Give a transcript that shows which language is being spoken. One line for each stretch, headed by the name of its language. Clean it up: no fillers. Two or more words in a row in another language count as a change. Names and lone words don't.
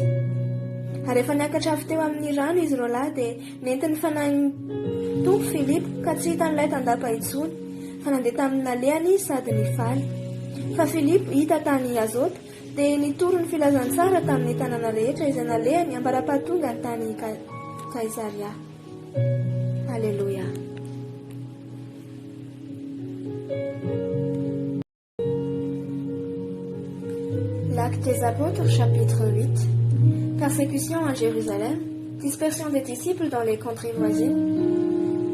Malagasy: Ary efa niakatra avy teo amin'ny rano izy roalahy dia nentiny fanahin'ny tompo Filipo ka tsy hitan'ilay tandapa intsony, fa nandeha tamin'ny nalehany izy sady nifaly. Fa Filipo hita tany Azota dia nitoro ny filazantsara tamin'ny tanàna rehetra izay nalehany ambarapahatonga ny tany Kaisaria.
French: Alléluia. L'acte des apôtres, chapitre 8. Persécution à Jérusalem, dispersion des disciples dans les contrées voisines.